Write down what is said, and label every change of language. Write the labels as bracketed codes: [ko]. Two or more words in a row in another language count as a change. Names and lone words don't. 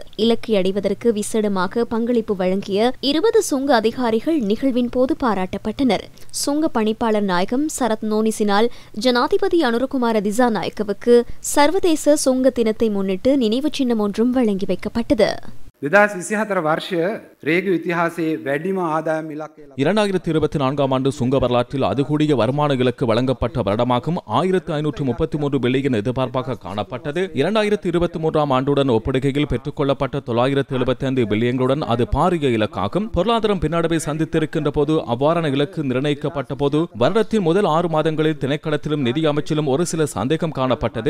[ta] இலக்கை அடைவதற்கு விசேடமாக பங்களிப்பு வழங்கிய 20 சுங்க அதிகாரிகள் நிகழ்வின் போது பாராட்டப்பட்டனர். சுங்க பணிப்பாளர் நாயகம் சரத் நோனிசினால் ஜனாதிபதி அனுரகுமார திசாநாயக்கவுக்கு சர்வதேச சுங்க தினத்தை முன்னிட்டு நினைவு சின்னம் ஒன்றும் வழங்கி வைக்கப்பட்டது. [si] 2024 වර්ෂ රේගු ඉතිහාසයේ වැඩිම ආදායම් ඉලක්කය [ta] 2024 ஆண்டு சுங்க வரலாற்றில் அதிகூடிய வருமான இலக்கு வழங்கப்பட்ட வருடமாகும் 1533 பில்லியன் எதிர்பார்ப்பாக காணப்பட்டது. 2023 ஆண்டுடன் ஒப்பிடுகையில் பெற்றுக்கொள்ளப்பட்ட 975 பில்லியன்களுடன் அது பாரிய இலக்காகும். பொருளாதாரம் பின்னடைவை சந்தித்திருக்கின்ற போது அவ்வாறான இலக்கு நிர்ணயிக்கப்பட்ட போது வருடத்தின் முதல் 6 மாதங்களில் திணைக்களத்திலும் நிதி அமைச்சிலும் ஒரு சில சந்தேகம் காணப்பட்டது.